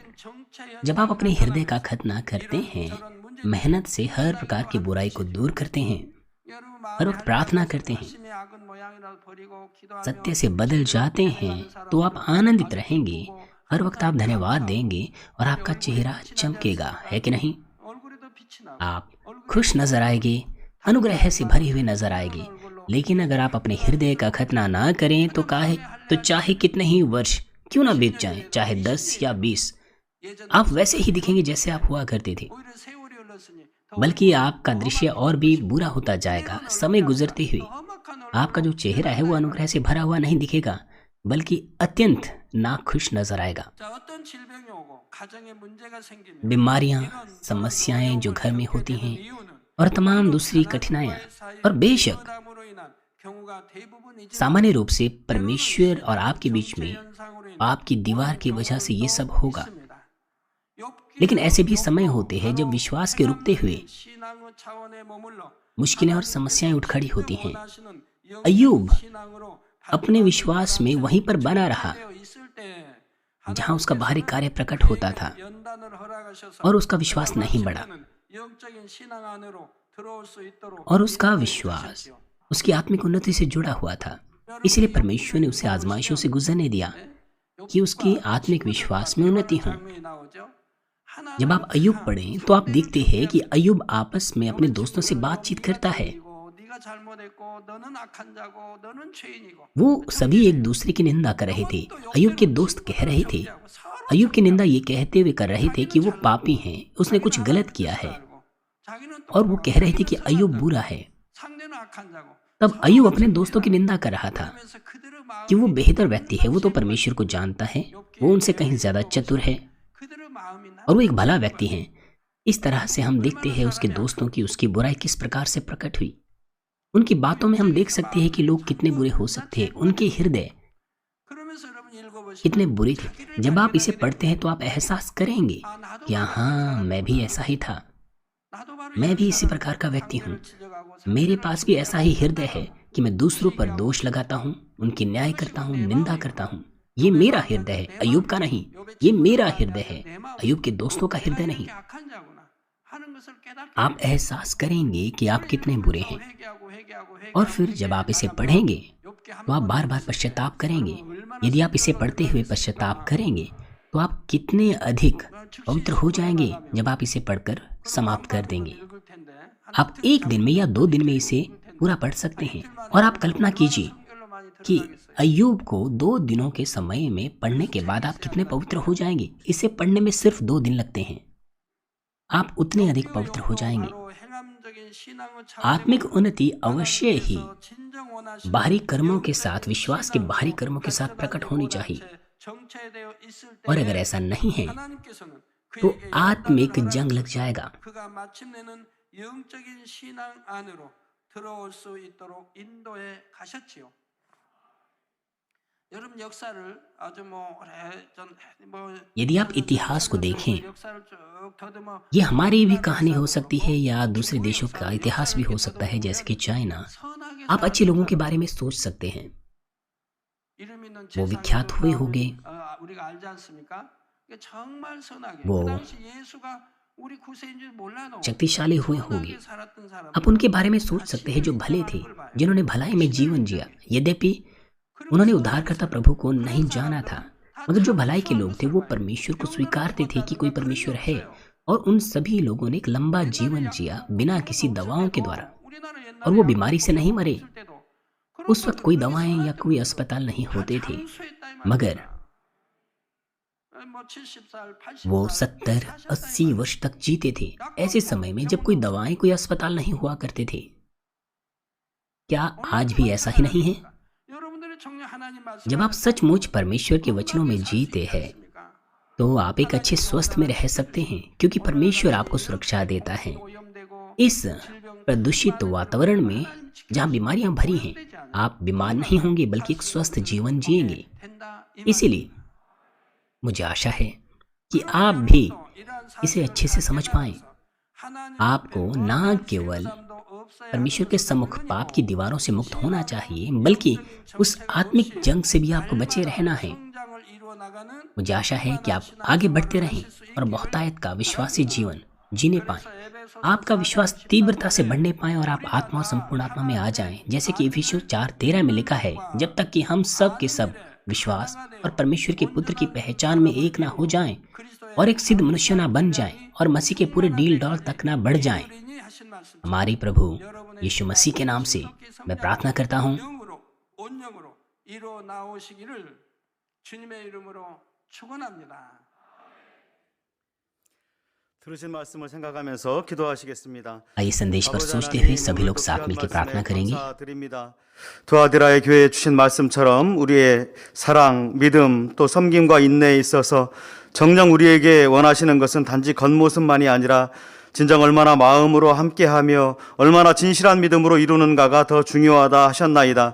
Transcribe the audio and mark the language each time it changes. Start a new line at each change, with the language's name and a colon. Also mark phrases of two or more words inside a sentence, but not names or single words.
Hindi: जब आप अपने हृदय का खतना करते हैं, मेहनत से हर प्रकार की बुराई को दूर करते हैं, हर वक्त प्रार्थना करते हैं, सत्य से बदल जाते हैं, तो आप आनंदित रहेंगे, हर वक्त आप धन्यवाद देंगे और आपका चेहरा चमकेगा, है कि नहीं? आप खुश नजर आएंगे, अनुग्रह से भरी हुई नजर आएगी, लेकिन अगर आप अपने हृदय का खतना ना करें तो चाहे कितने ही वर्ष क्यों ना बीत जाएं, चाहे 10 या 20, आप वैसे ही दिखेंगे जैसे आप हुआ करते थे।
Korean: 오히려 세월이 흘렀으니
Hindi: बल्कि आपका दृश्य और भी बुरा होता जाएगा। समय गुजरते हुए
Korean: 험악한
Hindi: आपका जो चेहरा है वो अनुग्रह से भरा हुआ नहीं दिखेगा, बल्कि अत्यंत नाखुश नजर आएगा।
Korean: 자, 어떤 질병이 오고 가정에 문제가 생기면
Hindi: बीमारियां,
Korean: 이런
Hindi: समस्याएं जो घर में होती
Korean: 되는
Hindi: हैं
Korean: 이유는
Hindi: और तमाम दूसरी कठिनाइयां, और बेशक
Korean: 부담으로 인한 경우가 대부분이지
Hindi: सामान्य रूप से परमेश्वर और आपके बीच में
Korean: 현상으로 인한
Hindi: आपकी दीवार की वजह से ये सब होगा।
Korean: 있습니다. 욥기는
Hindi: लेकिन ऐसे भी समय होते हैं जब विश्वास के रुकते हुए
Korean: 신앙의 차원에 머물러
Hindi: मुश्किलें और समस्याएं उठ खड़ी होती हैं।
Korean: 원하시는 अय्यूब 신앙으로
Hindi: अपने विश्वास में वहीं पर बना रहा
Korean: 되어 있을 때
Hindi: जहां उसका बाहरी कार्य प्रकट होता था,
Korean: 연단을 허락하셔서
Hindi: और उसका विश्वास नहीं बढ़ा,
Korean: 영적인 신앙 안으로 들어올 수 있도록
Hindi: और उसका विश्वास उसकी आत्मिक उन्नति से जुड़ा हुआ था। इसलिए परमेश्वर ने उसे आजमाइशों से गुजरने दिया कि उसकी आत्मिक विश्वास में उन्नति हो।
Korean: 장면이 나오죠.
Hindi: जब आप अय्यूब पढ़ें तो आप देखते हैं कि अय्यूब आपस में अपने दोस्तों से बातचीत करता है।
Korean: 네가 잘못했고 너는 악한 자고 너는 죄인이고
Hindi: वो सभी एक दूसरे की निंदा कर रहे थे। अय्यूब के दोस्त कह रहे थे, अय्यूब की निंदा ये कहते हुए कर रहे थे कि वो पापी हैं, उसने कुछ गलत किया है,
Korean: 자기는
Hindi: और वो कह रहे थे कि अय्यूब बुरा है।
Korean: 상대는 악한 자고
Hindi: तब अय्यूब अपने दोस्तों की निंदा कर रहा था
Korean: 그러면서 그들의 마음이
Hindi: कि वो बेहतर व्यक्ति है, वो तो परमेश्वर को जानता है, वो उनसे कहीं ज्यादा चतुर है,
Korean: 그들의 마음이 나
Hindi: और वो एक भला व्यक्ति है। इस तरह से हम देखते हैं उसके दोस्तों की उसकी बुराई किस प्रकार से प्रकट हुई। उनकी बातों में हम देख सकते हैं कि लोग कितने बुरे हो सकते हैं, उनके हृदय
Korean: 그러면서 여러분 읽어보시면
Hindi: कितने बुरे थे। जब आप इसे पढ़ते हैं तो आप एहसास करेंगे कि हाँ, मैं भी ऐसा ही था,
Korean: 나도 바로
Hindi: मैं भी इसी प्रकार का व्यक्ति हूँ। मेरे पास भी ऐसा ही हृदय है कि मैं दूसरों पर दोष लगाता हूँ, उनकी न्याय करता हूँ, निंदा करता हूँ। ये मेरा हृदय है, अय्यूब का नहीं। ये मेरा हृदय है, अय्यूब के दोस्तों का हृदय नहीं।
Korean: 악한 자구나 하는 것을 깨닫게
Hindi: आप एहसास करेंगे कि आप कितने बुरे हैं,
Korean: 회개하고
Hindi: और फिर जब आप इसे पढ़ेंगे तो आप बार बार पश्चाताप करेंगे। यदि आप इसे पढ़ते हुए पश्चाताप करेंगे तो आप कितने अधिक पवित्र हो जाएंगे जब आप इसे पढ़कर समाप्त कर देंगे।
Korean: 읽을 텐데
Hindi: आप एक दिन में या 2 दिन में इसे पूरा पढ़ सकते हैं। और आप कल्पना कीजिए
Korean: 한결로 많이
Hindi: कि
Korean: 들어가겠어요.
Hindi: अय्यूब को 2 दिनों के समय में पढ़ने के बाद आप कितने पवित्र हो जाएंगे। इसे पढ़ने में सिर्फ 2 दिन लगते हैं, आप उतने अधिक पवित्र हो जाएंगे।
Korean: 바로 행함적인 신앙의 차원에
Hindi: आत्मिक उन्नति अवश्य ही
Korean: 진정 원하시는
Hindi: बाहरी कर्मों के साथ, विश्वास के बाहरी कर्मों के साथ प्रकट होनी चाहिए।
Korean: 정체되어 있을 때
Hindi: और अगर ऐसा नहीं है
Korean: 하나님께서는
Hindi: तो
Korean: 그에게
Hindi: आत्मिक
Korean: 연단을
Hindi: जंग लग
Korean: 허락하시고
Hindi: जाएगा।
Korean: 그가 마침내는 영적인 신앙 안으로 들어올 수 있도록 인도해 가셨지요. 여러분 역사를 아주 오래전
Hindi: यदि आप इतिहास को देखें,
Korean: 역사를 쭉 더듬어
Hindi: ये हमारी भी कहानी हो सकती है या दूसरे देशों का इतिहास भी हो सकता है, जैसे कि चाइना।
Korean: 선하게
Hindi: आप अच्छे लोगों के बारे में सोच सकते हैं,
Korean: 이름 있는
Hindi: वो विख्यात हुए होंगे,
Korean: 우리가 알지 않습니까? 이게 정말 선하게
Hindi: वो
Korean: 그 당시 예수가 우리 구세인 줄 몰라도
Hindi: शक्तिशाली हुए होंगे।
Korean: 선하게 살았던 사람
Hindi: आप उनके बारे में सोच सकते हैं जो भले थे, जिन्होंने भलाई में जीवन जिया। यद्यपि उन्होंने उद्धारकर्ता प्रभु को नहीं जाना था, मगर जो भलाई के लोग थे वो परमेश्वर को स्वीकारते थे कि कोई परमेश्वर है, और उन सभी लोगों ने एक लंबा जीवन जिया बिना किसी दवाओं के द्वारा,
Korean: 우리나라 옛날에
Hindi: और वो बीमारी से नहीं मरे।
Korean: 있을 때도
Hindi: उस वक्त कोई दवाएं या कोई अस्पताल नहीं होते थे, मगर
Korean: 뭐 70살, 80살,
Hindi: वो 70-80 वर्ष तक जीते थे, ऐसे समय में जब कोई दवाएं, कोई अस्पताल नहीं हुआ करते थे। क्या आज भी ऐसा ही नहीं है?
Korean: 여러분들의 정녕 하나님 말씀
Hindi: जब आप सचमुच परमेश्वर के वचनों में जीते हैं तो आप एक अच्छे स्वस्थ में रह सकते हैं, क्योंकि परमेश्वर आपको सुरक्षा देता है।
Korean: 오염되고
Hindi: इस प्रदूषित वातावरण में जहाँ बीमारियां भरी हैं, आप बीमार नहीं होंगे बल्कि एक स्वस्थ जीवन जिएंगे।
Korean: 된다. 이
Hindi: इसीलिए मुझे आशा है कि आप भी इसे अच्छे से समझ पाएं। आपको न केवल परमेश्वर के सम्मुख पाप की दीवारों से मुक्त होना चाहिए, बल्कि उस आत्मिक जंग से भी आपको बचे रहना है।
Korean: 성장을 이루어 ना가는
Hindi: मुझे आशा है कि आप आगे बढ़ते रहें और बहुतायत का विश्वासी जीवन जीने पाएं। आपका विश्वास तीव्रता से बढ़ने पाए और आप आत्मा और संपूर्ण आत्मा में आ जाएं, जैसे कि इफिसियों 4:13 में लिखा है, जब तक कि हम सब के सब विश्वास और परमेश्वर के पुत्र की पहचान में एक ना हो जाएं और एक सिद्ध मनुष्य ना बन जाएं और मसीह के पूरे डील डॉल तक ना बढ़ जाएं।
Korean: 그리니 하신 말씀
Hindi: हमारे प्रभु
Korean: 여러분의
Hindi: यीशु मसीह के नाम से मैं प्रार्थना करता हूँ।
Korean: 영으로 온영으로 이루어 나오시기를 주님의 이름으로 축원합니다. 들으신 말씀을 생각하면서 기도하시겠습니다.
Hindi: आइए संदेश पर
Korean: 아버지
Hindi: सोचते हुए
Korean: 하나님,
Hindi: सभी लोग
Korean: 오늘도
Hindi: साथ
Korean: 귀한
Hindi: मिलकर
Korean: 말씀에
Hindi: प्रार्थना करेंगे।
Korean: 감사드립니다. 두아디라의 교회에 주신 말씀처럼 우리의 사랑, 믿음, 또 섬김과 인내에 있어서 정녕 우리에게 원하시는 것은 단지 겉모습만이 아니라 진정 얼마나 마음으로 함께하며 얼마나 진실한 믿음으로 이루는가가 더 중요하다 하셨나이다.